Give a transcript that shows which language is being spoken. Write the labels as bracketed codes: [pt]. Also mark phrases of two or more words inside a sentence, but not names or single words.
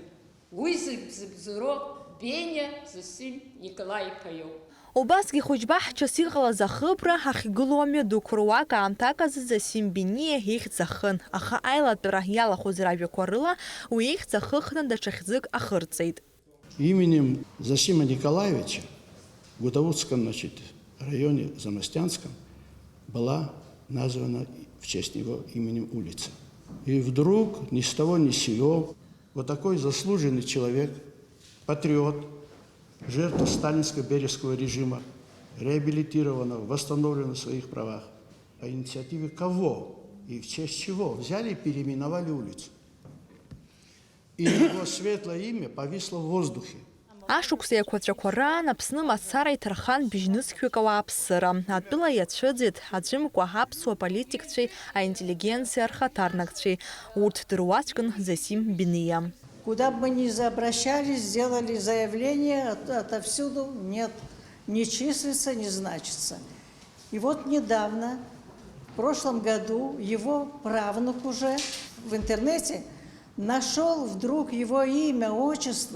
[ab] Уи зыбзыбзароу Бениа Зосим Николаи-иԥа иоуп. Убасгьы хәыҷбаҳчас иҟалаз ахыбра ахьгылоу амҩадуқәа руак аамҭак азы Зосим Бениа ихьӡ ахын. Аха аилатәара иалахәыз ражәақәа рыла уи ихьӡ ахыхны даҽа хьӡык ахырҵеит. [ru] Именем Зосима Николаевича в Гутаутском, значит, районе Замостянском была названа в честь него именем улица. И вдруг ни с того ни с сего вот такой заслуженный человек, патриот, жертва сталинского бережского режима, реабилитирована, восстановлена в своих правах. По инициативе кого и в честь чего взяли и переименовали улицу. И его светлое имя повисло в воздухе. [ab] Ашықәса еиқәаҵәақәа раан Аԥсны мацара иҭархан бжьнызқьҩык ауааԥсыра. Атәыла иацәыӡит аӡәымкәа аԥсуа политикцәеи аинтеллигенциа архаҭарнакцәеи. Урҭ дыруаӡәкын Зосим Бениа. [ru] Куда бы мы ни обращались, сделали заявление, отовсюду нет, не числится, не значится. И вот недавно, в прошлом году, его правнук уже в интернете нашел вдруг его имя, отчество.